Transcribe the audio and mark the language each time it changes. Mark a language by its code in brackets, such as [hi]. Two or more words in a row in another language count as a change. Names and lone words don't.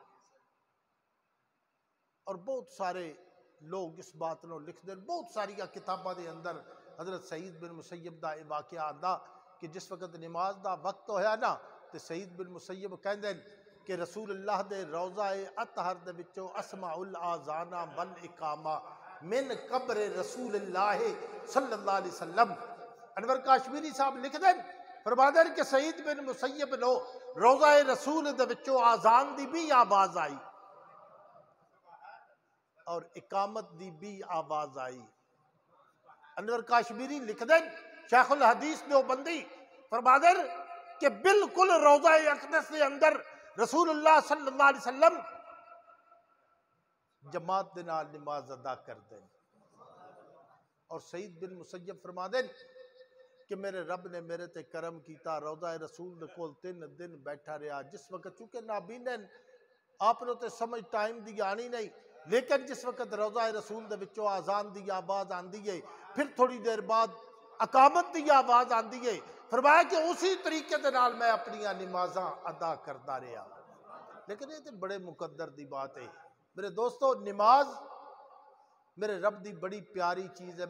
[pa] اور بہت سارے لوگ اس بات نو لکھ دیں، بہت ساری کتاباں دے اندر حضرت سعید بن مسیب دا یہ واقعہ آندا کہ جس وقت نماز دا وقت ہویا نا تے سعید بن مسیب کہندے کہ رسول اللہ دے روضہ اطہر دے وچوں [ar] اسمع الاذان والاقامہ من قبر رسول اللہ صلی اللہ علیہ وسلم۔ [pa] انور کاشمیری صاحب لکھ دیں فرماتے ہیں کہ سعید بن مسیب نو روضہ رسول دے وچوں آزان دی بھی آواز آئی اور اقامت دی بھی آواز آئی۔ [ur] انور کاشمیری لکھ دیں شیخ الحدیث دیوبندی فرماتے ہیں کہ بالکل روضہ اقدس کے اندر رسول اللہ [ar] صلی اللہ علیہ وسلم [ur] جماعت دے [pa] نال نماز ادا کر دیں، اور سعید بن مسیب فرما دیں کہ میرے رب نے میرے تے کرم کیتا، روضہ رسول دے کول 3 دن بیٹھا رہا، جس وقت چونکہ نابینن آپ نے تے سمجھ ٹائم دی آنی نہیں، لیکن جس وقت روضہ رسول دے وچوں آزان دی آواز آندی ہے، پھر تھوڑی دیر بعد اقامت دی آواز آندی ہے، فرمایا کہ اسی طریقے دے نال میں اپنی نمازاں ادا کرتا رہا۔ لیکن یہ تو بڑے مقدر دی بات ہے میرے دوستو، نماز میرے رب دی بڑی پیاری چیز ہے۔